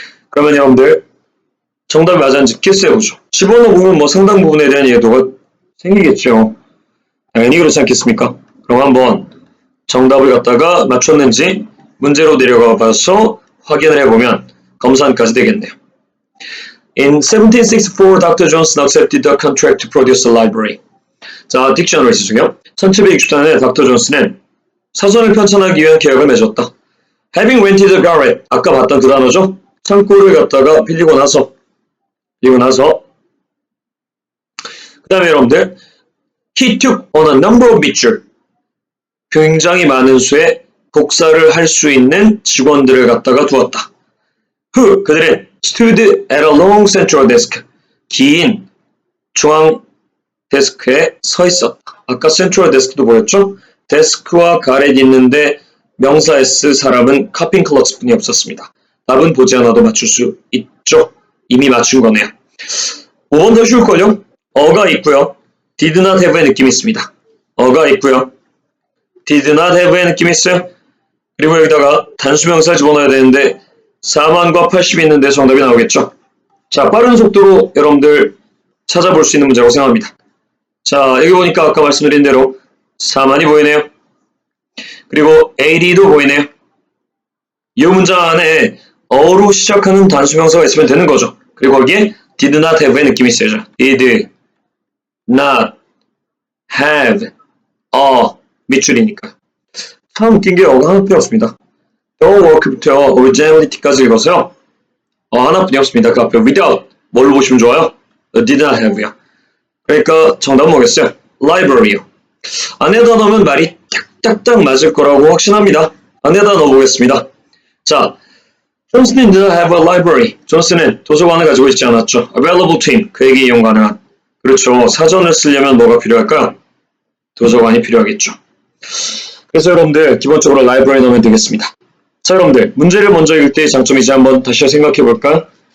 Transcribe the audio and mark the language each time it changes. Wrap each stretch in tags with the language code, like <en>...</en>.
<ko>그러면 여러분들 정답이 맞았는지 캐스해보죠. 집어넣어 보면 뭐 상당 부분에 대한 이해도가 생기겠죠. 당연히 그렇지 않겠습니까? 그럼 한번 정답을 갖다가 맞췄는지 문제로 내려가 봐서 확인을 해보면 검산까지 되겠네요.</ko> <en>In 1764, Dr. Johnson accepted the contract to produce a library.</en> <ko>자, 딕셔너리 중요. 1764년에 닥터 존슨은 사전을 편찬하기 위한 계약을 맺었다.</ko> <en>Having rented a garret,</en> <ko>아까 봤던 그 단어죠? 창고를 갖다가 빌리고 나서 그 다음에 여러분들</ko> <en>He took on a number of</en> <ko>밑줄 굉장히 많은 수의 복사를 할 수 있는 직원들을 갖다가 두었다.</ko> <en>Who,</en> <ko>그들은</ko> <en>stood at a long central desk,</en> <ko>긴 중앙 데스크에 서 있었다. 아까 센트럴 데스크도 보였죠? 데스크와 가렛이 있는데 명사 S 사람은 카핑 클럭스 뿐이 없었습니다. 답은 보지 않아도 맞출 수 있죠? 이미 맞춘 거네요. 5번 더 쉬울걸요? 어가 있고요.</ko> <en>did not have</en> <ko>의 느낌이 있습니다. 어가 있고요.</ko> <en>did not have</en> <ko>의 느낌이 있어요. 그리고 여기다가 단수명사 집어넣어야 되는데 4만과 80이 있는데 정답이 나오겠죠? 자, 빠른 속도로 여러분들 찾아볼 수 있는 문제라고 생각합니다. 자, 여기 보니까 아까 말씀드린 대로 4만이 보이네요. 그리고 80도 보이네요. 이 문장 안에 어로 시작하는 단수명사가 있으면 되는 거죠. 그리고 거기에</ko> <en>did not have</en> <ko>의 느낌이 있어야죠.</ko> <en>did not have a</en> <ko>밑줄이니까. 참 웃긴 게 어가 하나뿐이 없습니다. the work부터 originality까지 읽어서요. 하나뿐이 없습니다. 그 앞에 without 뭘로 보시면 좋아요?</ko> <en>did not have</en> <ko>요. 그러니까 정답은 뭐겠어요? library요. 안에다 넣으면 말이 딱딱딱 맞을 거라고 확신합니다. 안에다 넣어보겠습니다. 자, 존슨은</ko> <en>did not have a library.</en> <ko>존슨은 도서관을 가지고 있지 않았죠.</ko> <en>available to him.</en> <ko>그에게 이용 가능한. 그렇죠. 사전을 쓰려면 뭐가 필요할까요? 도서관이 필요하겠죠. 그래서 여러분들 기본적으로 library 넣으면 되겠습니다. 자, 여러분들 문제를 먼저 읽을 때의 장점이지 한번 다시 생각해 볼까?</ko>